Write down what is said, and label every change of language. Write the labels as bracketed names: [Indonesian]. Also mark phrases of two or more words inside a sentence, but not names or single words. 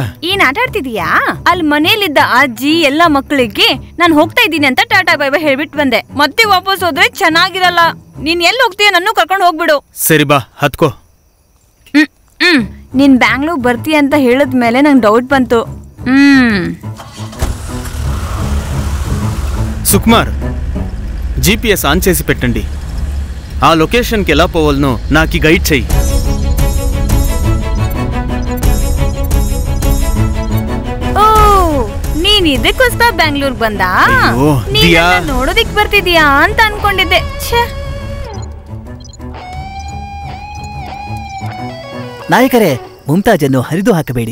[Kannada] ಏನ್ ಆಟ ಆಡ್ತಿದೀಯಾ? ಅಲ್ಲಿ ಮನೇಲಿದ್ದ ಅಜ್ಜಿ ಎಲ್ಲ ಮಕ್ಕಳಿಗೆ ನಾನು ಹೋಗ್ತಾ ಇದ್ದೀನಿ ಅಂತ [English] tata bye bye [Kannada] ಹೇಳ್ಬಿಟ್ಟು ಬಂದೆ. ಮತ್ತೆ ವಾಪಸ್ ಹೋದ್ರೆ ಚೆನ್ನಾಗಿರಲ್ಲ. ನೀನ್ ಎಲ್ಲಿ ಹೋಗ್ತೀಯ? ನನ್ನ ಕರ್ಕೊಂಡು ಹೋಗ್ಬಿಡು. ಸರಿ ಬಾ, ಹತ್ಕೋ. ನೀನ್ ಬ್ಯಾಂಗ್ಳೂರ್ ಬರ್ತೀಯ ಅಂತ ಹೇಳಿದ್ಮೇಲೆ ನಂಗೆ ಡೌಟ್ ಬಂತು. [Telugu] సుకుమార్, GPS ఆన్ చేసి పెట్టండి. ఆ లొకేషన్కి ఎలా పోవాలనో నాకు గైడ్ చెయ్యి. [Kannada] ನೀನ್ ಇದಕ್ಕೋಸ್ಕರ ಬ್ಯಾಂಗ್ಳೂರ್ ಬಂದ? ನೋಡೋದಿಕ್ ಬರ್ತಿದ್ಯಾ ಅಂತ ಅನ್ಕೊಂಡಿದ್ದೆ. ನಾಯಕರೇ, ಮುಮ್ತಾಜನ್ನು ಹರಿದು ಹಾಕಬೇಡಿ.